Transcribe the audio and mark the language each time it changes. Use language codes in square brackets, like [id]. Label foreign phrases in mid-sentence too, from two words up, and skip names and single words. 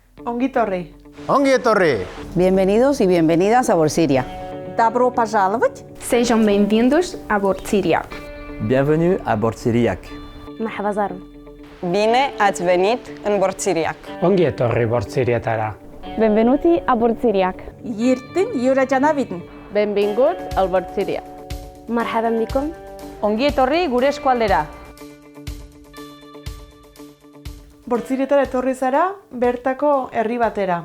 [eu] Ongi etorri. Ongi etorri! [es] Bienvenidos y bienvenidas a Borsiria. [ru] Добро пожаловать! [pt] Sejam bem-vindos a Bordsiriac. [fr] Bienvenue à Bordsiriac. [ar] مرحبا زارو. [ro] Bine ați venit în Bordsiriac! [eu] Ongi etorri Bordsirietara. [it] Benvenuti a Bordsiriac. Yirtin Yurajanavidin! [ca] Benvinguts al Bordsiriac. [ar] مرحبا بكم. [eu] Ongi etorri gure eskualdera! Bortzirietara etorri zara, bertako herri batera.